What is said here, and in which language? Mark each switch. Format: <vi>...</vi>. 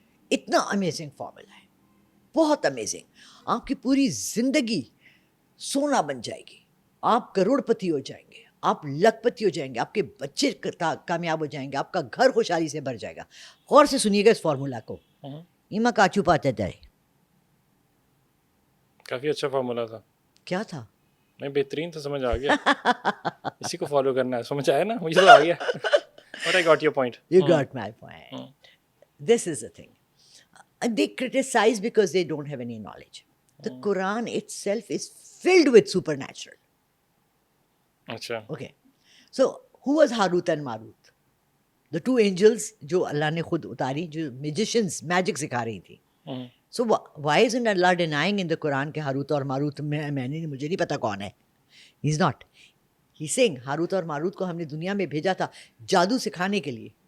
<ur>اتنا amazing formula ہے, بہت امیزنگ. آپ کی پوری زندگی سونا بن جائے گی, آپ کروڑ پتی ہو جائیں گے, آپ لکھ پتی ہو جائیں گے, آپ کے بچے کامیاب ہو جائیں گے, آپ کا گھر خوشحالی سے بھر جائے گا. غور سے سنیے گا اس فارمولا کو. ایما کاچو پاتے جائے. کافی اچھا فارمولا تھا. کیا تھا؟ نہیں, بہترین تو سمجھ آ گیا. اسی کو فالو کرنا ہے, سمجھ آیا نا, مجھے تو آ گیا.</ur> <en>But I got your point. You got my point. This is the thing. They criticize because they don't have any knowledge. The Quran itself is filled with supernatural.</en> <ur>اچھا.</ur> <en>Okay. So, who was Harut and Marut? The 2 angels</en> <ur>جو اللہ نے خود اتاری, جو magicians magic سکھا رہی تھی.</ur> <en>So, why isn't Allah denying in the Quran</en> <ur>کہ Harut اور ماروت مجھے نہیں پتا کون ہے?</ur> <en>He's not. He's saying</en> <ur>Harut اور ماروت کو ہم نے دنیا میں بھیجا تھا جادو سکھانے کے لیے.</ur>